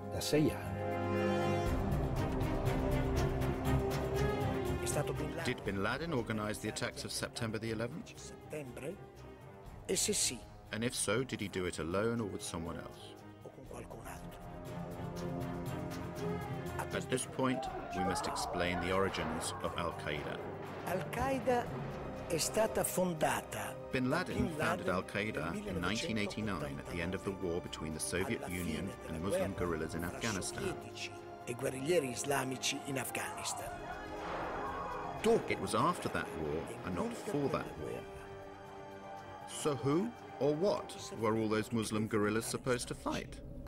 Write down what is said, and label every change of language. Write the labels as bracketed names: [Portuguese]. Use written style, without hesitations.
[English] Did bin Laden organize the attacks of September the 11th? And if so, did he do it alone or with someone else? At this point, we must explain the origins of Al-Qaeda. [Italian] Al-Qaeda è stata fondata. [English] Bin Laden founded Al-Qaeda in 1989 at the end of the war between the Soviet Union and Muslim guerrillas in Afghanistan. [Italian] E guerriglieri islamici in Afghanistan. [English] It was after that war and not for that war. So who or what were all those Muslim guerrillas supposed to fight?